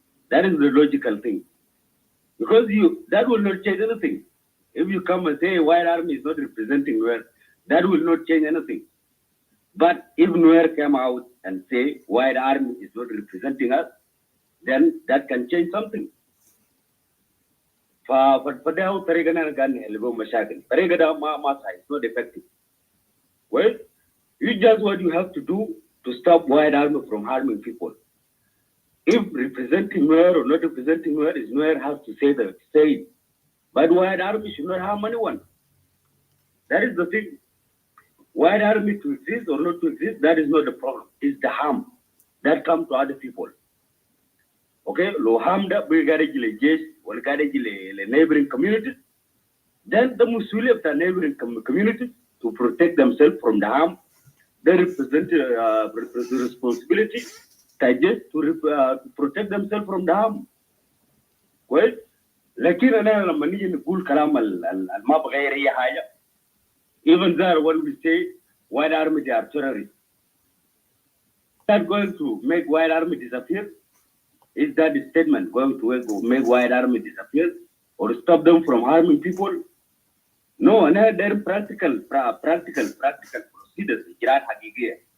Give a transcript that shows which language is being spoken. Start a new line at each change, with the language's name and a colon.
English: That is the logical thing. Because that will not change anything. If you come and say White Army is not representing Nuer, that will not change anything. But if Nuer came out and say White Army is not representing us, then that can change something.
Arabic: فده طريقنا كان نحل مشاكل. طريقة ده ما صحيح.
English: It's not effective. Well, you just what you have to do to stop White Army from harming people. If representing Nuer or not representing Nuer is Nuer has to say it. But White Army should not harm anyone. That is the thing. White Army to exist or not to exist, that is not the problem. It's the harm that comes to other people. Okay, lo harm that we got the neighboring communities. Then the Muslim of the neighboring communities to protect themselves from the harm. They represent the responsibility to protect themselves from the harm.
Arabic: Well, لكن أنا لما نيجي نقول كلام ما بغير أي حاجة.
English: Even there, when we say White Army, they are terrorists. Is that going to make White Army disappear? Is that statement going to make White Army disappear or stop them from harming people? No, and there are practical procedures.
Arabic: Ijraat hagigiya.